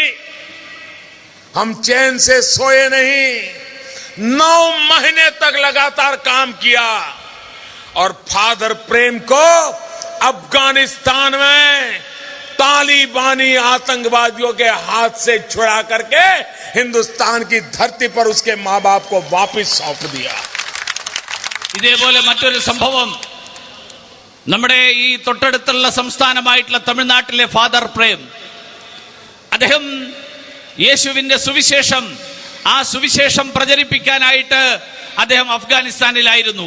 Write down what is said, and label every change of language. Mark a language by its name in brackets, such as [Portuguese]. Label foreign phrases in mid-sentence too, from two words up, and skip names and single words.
[Hindi] हम चैन से सोए नहीं, 9 महीने तक लगातार काम किया और फादर प्रेम को अफगानिस्तान में तालिबानी आतंकवादियों के हाथ से छुड़ा करके हिंदुस्तान की धरती पर उसके मां बाप को वापस सौंप दिया। [Malayalam] ഇതേപോലെ മറ്റൊരു സംഭവം നമ്മുടെ ഈ തൊട്ടടുത്തുള്ള സംസ്ഥാനമായിട്ടുള്ള തമിഴ്നാട്ടിലെ ഫാദർ പ്രേം, അദ്ദേഹം യേശുവിന്റെ സുവിശേഷം, ആ സുവിശേഷം പ്രചരിപ്പിക്കാനായിട്ട് അദ്ദേഹം അഫ്ഗാനിസ്ഥാനിലായിരുന്നു.